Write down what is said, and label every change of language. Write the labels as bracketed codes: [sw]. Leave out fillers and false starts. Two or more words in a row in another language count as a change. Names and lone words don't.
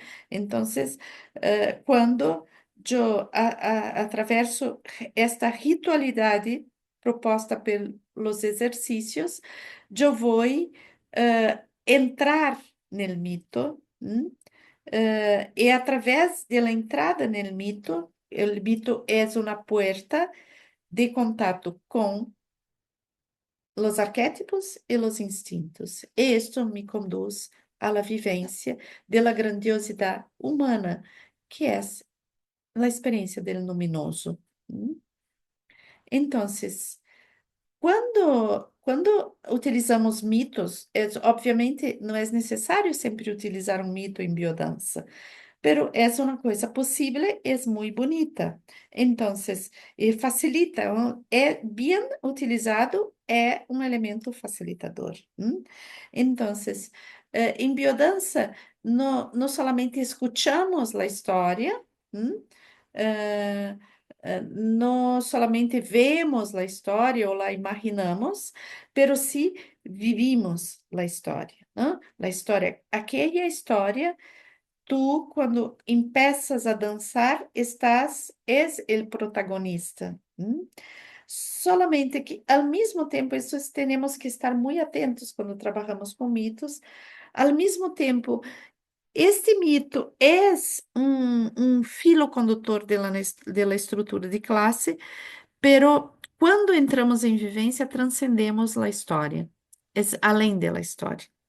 [pt] Então, quando eu atravesso esta ritualidade proposta pelos exercícios, eu vou entrar no mito, e através da entrada no mito, o mito é uma porta de contato com [es] los arquétipos e los instintos. Esto me conduz a la vivencia de la grandiosidad humana, que es la experiencia del luminoso. Entonces, [pt] quando utilizamos mitos, obviamente não é necessário sempre utilizar um mito em biodança, [es] pero es una cosa posible, es muy bonita. Entonces, facilita, ¿no? Bien utilizado, [pt] é um elemento facilitador. [es] Entonces, [pt] em biodança, [es] não solamente escuchamos a história, não solamente vemos a história ou a imaginamos, pero sí vivimos a história. [pt] A história, aquela história. [es] Tú, cuando empiezas a dançar, és el protagonista. Solamente que, [pt] ao mesmo tempo, isso temos que estar muito atentos quando trabalhamos com mitos. Ao mesmo tempo, este mito é um filo condutor da estrutura de classe, pero quando entramos em vivência, transcendemos a história, é além da história.